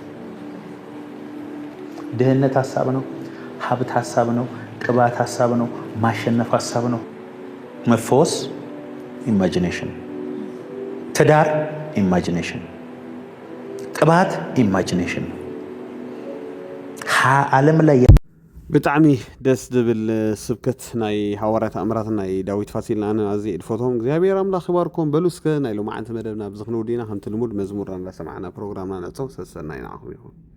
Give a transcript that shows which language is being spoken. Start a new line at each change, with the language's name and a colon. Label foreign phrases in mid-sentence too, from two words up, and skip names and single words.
Amharic: ድህነት ሐሳብ ነው፣ ሀብት ሐሳብ ነው፣ ቅባት ሐሳብ ነው፣ ማሸነፍ ሐሳብ ነው። መፈወስ ኢማጂኔሽን፣ ትዳር ኢማጂኔሽን፣ ቅባት ኢማጂኔሽን። ዓለም ላይ
Tigrinya: ብጣዕሚ ደስ ዝብል ስብከት ናይ ሐዋርያት ኣምራት ናይ ዳዊት ፋሲልና ኣነ ኣዝየ እድፈቶም። እግዚአብሔር ኣምላኽ ይባርኮም። በሉ እስከ ናይ ሎማዓንቲ መደብና ብዝኽንው ዲና ከምቲ ልሙድ መዝሙርና እንዳሰማዕና ፕሮግራምና ነፀው ሰሰናይ ንዓኹም ይኹን።